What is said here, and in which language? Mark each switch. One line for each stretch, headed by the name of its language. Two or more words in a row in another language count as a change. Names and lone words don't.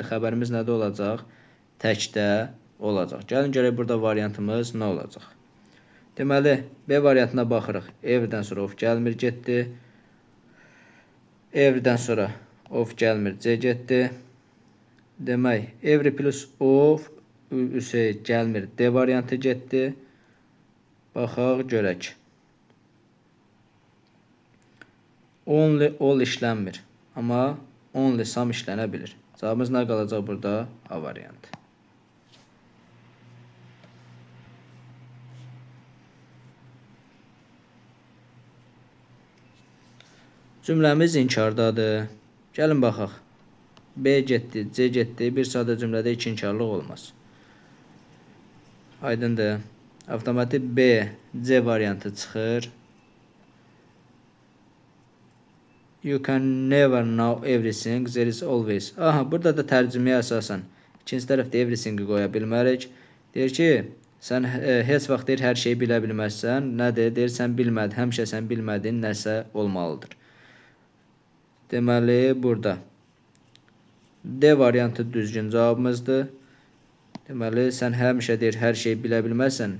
Azerbaijani: Xəbərimiz nədə olacaq? Təkdə olacaq. Gəlin görək burada variantımız nə olacaq? Deməli, B variantına baxırıq. Everydən sonra of gəlmir, getdi. Everydən sonra of gəlmir, C getdi. Demək,
English: every plus of
Azerbaijani: gəlmir, D variantı getdi. Baxaq, görək.
English: Only all
Azerbaijani: işlənmir, amma
English: only sam
Azerbaijani: işlənə bilir. Cavabımız nə qalacaq burada? A variantı. Cümləmiz inkardadır. Gəlin baxaq. B getdi, C getdi. Bir sadə cümlədə iki inkarlıq olmaz. Aydındır. Avtomatik B, C variantı çıxır.
English: You can never know everything. There is always.
Azerbaijani: Aha, burada da tərcüməyə əsasən ikinci tərəfdə everything-i qoya bilmərik. Deyir ki, sən heç vaxt deyir hər şeyi bilə bilməzsən. Nədir? Deyir sən bilmədin, həmişə sən bilmədiyin nəsə olmalıdır. Deməli, burada D variantı düzgün cavabımızdır. Deməli, sən həmişə deyir hər şeyi bilə bilməzsən.